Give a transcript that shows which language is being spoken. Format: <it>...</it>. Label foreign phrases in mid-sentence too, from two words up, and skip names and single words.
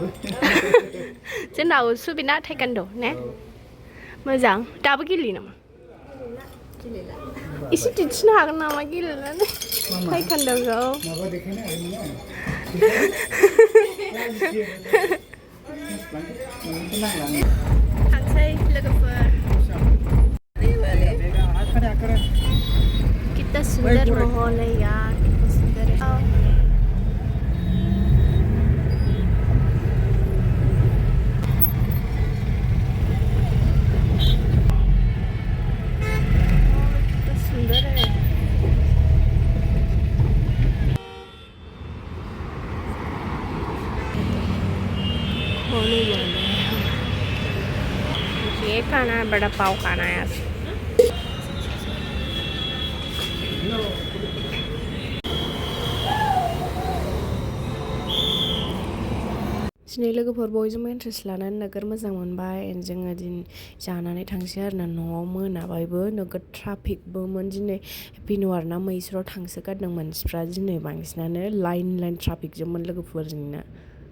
<brx>जोंनाव सुबिना taekwondo ने मोजां दाबो गेलेयो नामा एसे दिन्थिनो हागोन नामा गेलेनानै taekwondoखौ माबा देखायनो हागोन नोङो थांसै लोगोफोर</brx> <hi>कितना सुंदर माहौल है यार कितना सुंदर है कितना सुंदर है होने वाला है ये खाना है बड़ा पाव खाना है यार</hi> <brx>दिनै लोगोफोर बयजोंबो इन्ट्रेस्ट लानानै नोगोर मोजां मोनबाय एन्ड जोङो दिनै जानानै थांसै आरोना न'आव मोनाबायबो नोगोद ट्राफिकबोमोन दिनै</brx> <en>happy new year</en> <brx>ना मैसुराव थांसोगारदों मानसिफ्रा दिनै बांसिनानो लाइन ट्राफिकजोंमोन लोगोफोर जोंना</brx>